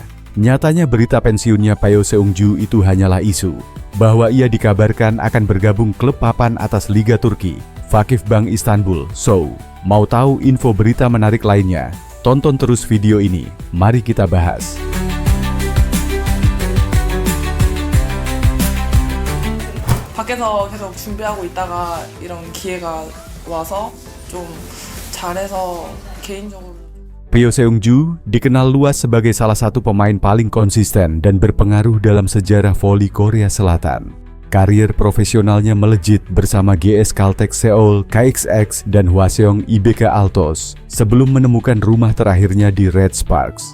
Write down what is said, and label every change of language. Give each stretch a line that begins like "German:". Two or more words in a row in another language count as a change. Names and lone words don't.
Indonesian: Nyatanya berita pensiunnya Pyo Seung-ju itu hanyalah isu, bahwa ia dikabarkan akan bergabung klub papan atas Liga Turki, Vakifbank Istanbul. So, mau tahu info berita menarik lainnya? Tonton terus video ini, mari kita bahas.
Korean: 밖에서 계속 준비하고 있다가 이런 기회가 와서 좀 잘해서 개인적으로
Indonesian: Pyo Seung-ju dikenal luas sebagai salah satu pemain paling konsisten dan berpengaruh dalam sejarah voli Korea Selatan. Karir profesionalnya melejit bersama GS Caltech Seoul KXX dan Hwaseong IBK Altos sebelum menemukan rumah terakhirnya di Red Sparks.